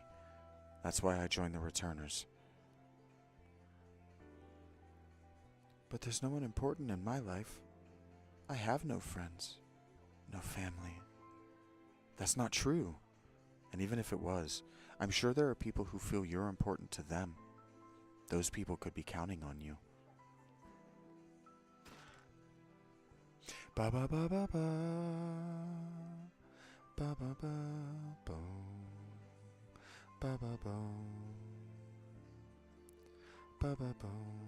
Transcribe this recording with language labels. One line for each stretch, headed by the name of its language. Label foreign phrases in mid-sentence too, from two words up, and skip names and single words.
English: That's why I joined the Returners. But there's no one important in my life. I have no friends, no family. That's not true. And even if it was, I'm sure there are people who feel you're important to them. Those people could be counting on you. Ba ba ba ba ba. Ba ba ba boom. Ba ba boom. Ba ba boom.